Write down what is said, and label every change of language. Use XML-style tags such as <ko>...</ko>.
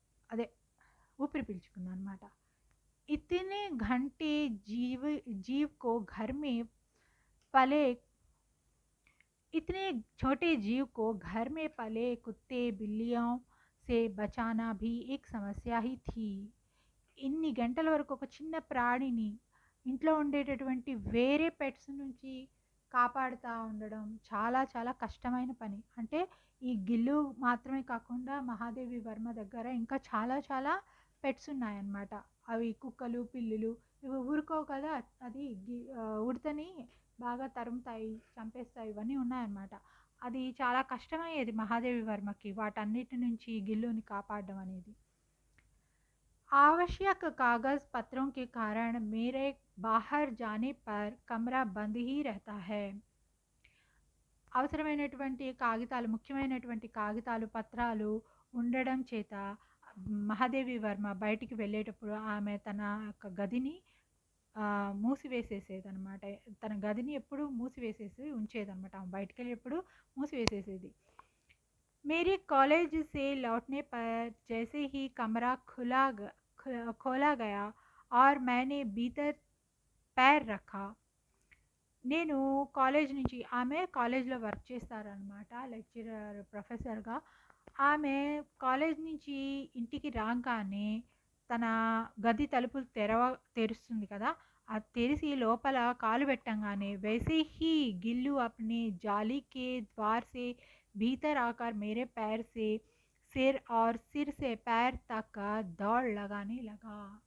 <te>అదే ఊపిరి పీల్చుకుందనమాట.</te> <hi>इतने घंटे जीव को घर में पले इतने छोटे जीव को घर में पले कुत्ते बिल्लियों से बचाना भी एक समस्या ही थी.</hi> <te>ఇన్ని గంటల వరకు ఒక చిన్న ప్రాణిని ఇంట్లో ఉండేటటువంటి వేరే పెట్స్ నుంచి కాపాడుతా ఉండడం చాలా చాలా కష్టమైన పని. అంటే ఈ గిల్లు మాత్రమే కాకుండా మహాదేవి వర్మ దగ్గర ఇంకా చాలా చాలా పెట్స్ ఉన్నాయన్నమాట. అవి కుక్కలు, పిల్లులు ఇవి ఊరుకోవు కదా! అది ఉడతని బాగా తరుముతాయి, చంపేస్తాయి ఇవన్నీ ఉన్నాయన్నమాట. అది చాలా కష్టమయ్యేది మహాదేవి వర్మకి వాటన్నిటి నుంచి గిల్లుని కాపాడడం అనేది.</te> <hi>आवश्यक कागज पत्रों के कारण मेरे बाहर जाने पर कमरा बंद ही रहता है.</hi> <te>అవసరమైనటువంటి కాగితాలు, ముఖ్యమైనటువంటి కాగితాలు, పత్రాలు ఉండడం చేత మహాదేవి వర్మ బయటికి వెళ్ళేటప్పుడు ఆమె తన యొక్క గదిని మూసివేసేసేదనమాట. తన గదిని ఎప్పుడు మూసివేసేసి ఉంచేదనమాట. ఆమె బయటికెళ్ళేప్పుడు మూసివేసేసేది.</te> <hi>मेरी कॉलेज से लौटने पर जैसे ही कमरा खोला गया और मैंने भीतर पैर रखा.</hi> <te>నేను కాలేజ్ నుంచి ఆమె కాలేజ్‌లో వర్క్ చేస్తారనమాట. లెక్చరర్, ప్రొఫెసర్‌గా. ఆమె కాలేజ్ నుంచి ఇంటికి రాంగానే తన గది తలుపులు తెరుస్తుంది కదా! అది తెరిసి లోపల కాలు పెట్టంగానే</te> <hi>वैसे ही गिल्लू अपने जाली के द्वार से भीतर आकर मेरे पैर से सिर और सिर से पैर तक दौड़ लगाने लगा.</hi>